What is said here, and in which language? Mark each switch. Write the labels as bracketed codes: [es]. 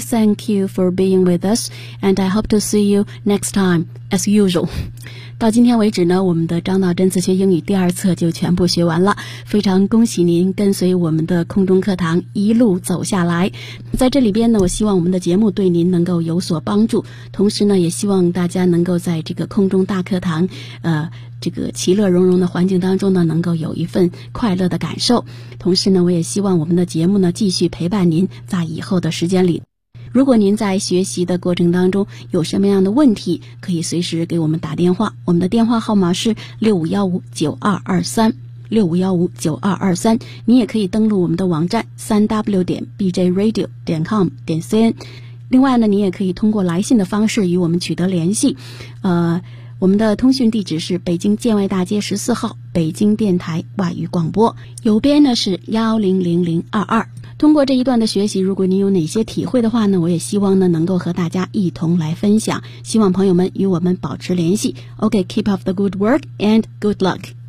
[en] Thank you for being with us, and I hope to see you next time, as usual. [zh] 到今天为止呢，我们的张导真词学英语第二册就全部学完了，非常恭喜您跟随我们的空中课堂一路走下来。在这里边呢，我希望我们的节目对您能够有所帮助，同时呢，也希望大家能够在这个空中大课堂这个其乐融融的环境当中呢，能够有一份快乐的感受。同时呢，我也希望我们的节目呢继续陪伴您在以后的时间里。如果您在学习的过程当中有什么样的问题，可以随时给我们打电话，我们的电话号码是6515-9223 6515-9223。你也可以登录我们的网站 www.bjradio.com.cn。另外呢，你也可以通过来信的方式与我们取得联系，我们的通讯地址是北京建外大街14号北京电台外语广播，邮编呢是100022。通过这一段的学习，如果您有哪些体会的话呢，我也希望呢能够和大家一同来分享，希望朋友们与我们保持联系。 [en] OK, keep up the good work and good luck.